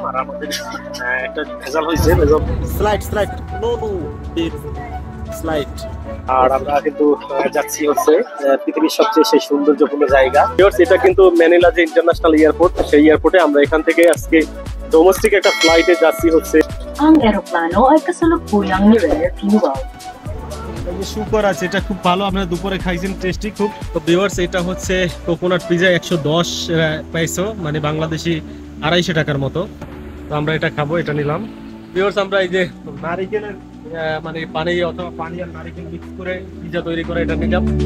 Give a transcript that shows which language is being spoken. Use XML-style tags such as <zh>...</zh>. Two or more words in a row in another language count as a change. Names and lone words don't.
<bn>আর আমাদের একটা ভেজাল হয়েছে,</bn> <en>slide no slide.</en> <bn>আর আমরা কিন্তু যাচ্ছি হচ্ছে পৃথিবীর সবচেয়ে সেই সৌন্দর্যপূর্ণ জায়গা। ভিউয়ার্স, এটা কিন্তু ম্যানিলা যে</bn> <en>international airport,</en> <bn>সেই এয়ারপোর্টে আমরা এখান থেকে আজকে ডোমেস্টিক একটা ফ্লাইটে যাচ্ছি হচ্ছে।</bn> <tl>Ang eroplano ay kasalukuyang nire-refuel.</tl> <bn>সুপার আছে, এটা খুব ভালো। আপনারা দুপুরে খাইছেন, টেস্টি খুব। তো ভিউয়ার্স, এটা হচ্ছে</bn> <en>coconut pizza</en> <bn>110 পেসো মানে বাংলাদেশি 250 টাকার মতো। তো আমরা এটা খাবো, এটা নিলাম। ভিউয়ার্স, আমরা এই যে নারিকেলের মানে পানি অথবা পানি আর নারিকেল মিক্স করে পিজা তৈরি করে এটা নিলাম।</bn>